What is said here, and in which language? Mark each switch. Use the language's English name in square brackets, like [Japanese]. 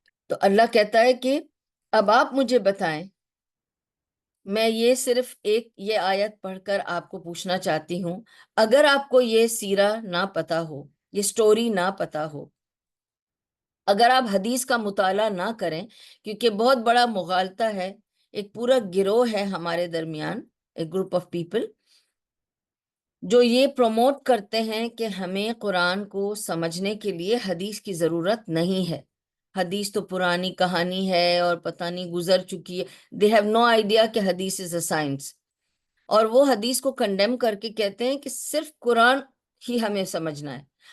[Urdu] تو اللہ کہتا ہے کہ اب آپ مجھے بتائیں، میں یہ صرف یہ آیت پڑھ کر آپ کو پوچھنا چاہتی ہوں، اگر آپ کو یہ سیرہ نہ پتا ہو، یہ سٹوری نہ پتا ہو، اگر آپ حدیث کا مطالعہ نہ کریں، کیونکہ بہت بڑا مغالطہ ہے، ایک پورا گروہ ہے ہمارے درمیان، [English] ایک group of people [Urdu] جو یہ پروموٹ کرتے ہیں کہ ہمیں قرآن کو سمجھنے کے لیے حدیث کی ضرورت نہیں ہے، حدیث تو پرانی کہانی ہے اور پتہ نہیں گزر چکی ہے. [English] they have no idea کہ حدیث is a science. [Urdu] اور وہ حدیث کو کنڈیم کر کے کہتے ہیں کہ صرف قرآن ہی ہمیں سمجھنا ہے.